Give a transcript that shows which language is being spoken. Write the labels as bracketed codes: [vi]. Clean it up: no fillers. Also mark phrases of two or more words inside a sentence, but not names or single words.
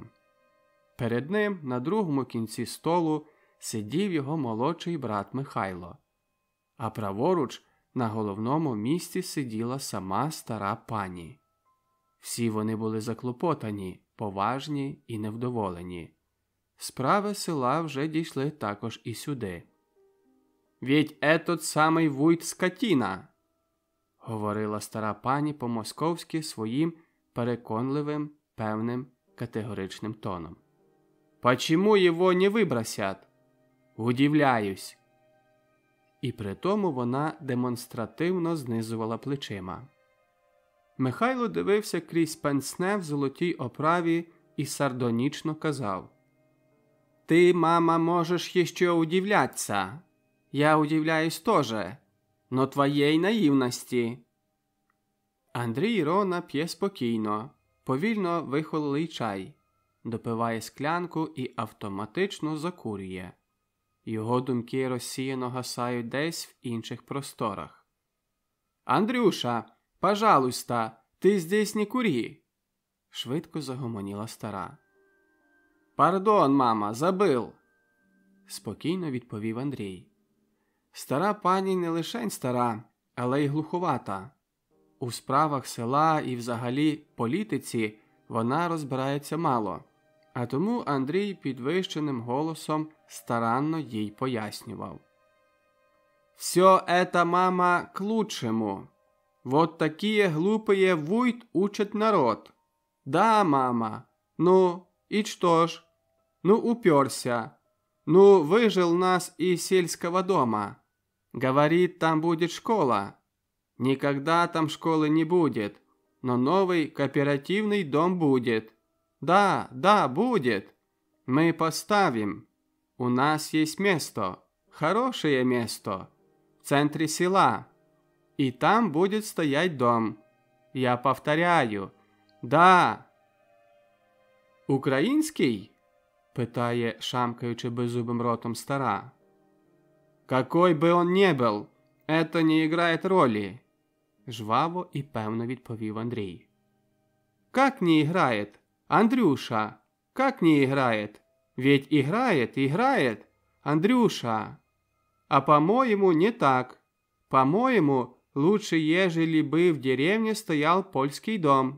[uk] Перед ним, на другому кінці столу, сидів його молодший брат Михайло. А праворуч, на головному місці сиділа сама стара пані. Всі вони були заклопотані, поважні і невдоволені. Справи села вже дійшли також і сюди. [ru] «Ведь этот самий вуйт скотина!» [uk] – говорила стара пані по-московськи своїм переконливим, певним, категоричним тоном. [ru] «Почему его не выбросят? Удивляюсь!» [uk] І при тому вона демонстративно знизувала плечима. Михайло дивився крізь пенсне в золотій оправі і сардонічно казав: [ru] «Ты, мама, можешь еще удивляться. Я удивляюсь тоже, но твоей наивности». [uk] Андрій Рона п'є спокійно, повільно вихололий чай, допиває склянку і автоматично закурює. Його думки розсіяно гасають десь в інших просторах. [ru] «Андрюша, пожалуйста, ты здесь не кури!» [uk] – швидко загомоніла стара. [ru] «Пардон, мама, забыл!» [uk] – спокійно відповів Андрій. Стара пані не лишень стара, але й глуховата. У справах села і взагалі політиці вона розбирається мало, а тому Андрій підвищеним голосом старанно їй пояснював. [ru] «Все это, мама, к лучшему. Вот такие глупые вуйт учат народ. Да, мама. Ну, и что ж? Ну, уперся. Ну, выжил нас из сельского дома. Говорит, там будет школа. Никогда там школы не будет, но новый кооперативный дом будет. Да, да, будет. Мы поставим. У нас есть место, хорошее место, в центре села. И там будет стоять дом. Я повторяю. Да!» [uk] «Український?» – питає, шамкаючи беззубим ротом стара. [ru] «Какой бы он ни был, это не играет роли», – [uk] жваво і певно відповів Андрій. [ru] «Как не играет? Андрюша, как не играет? Ведь играет, играет. Андрюша, а по-моему не так. По-моему, лучше, ежели бы в деревне стоял польский дом.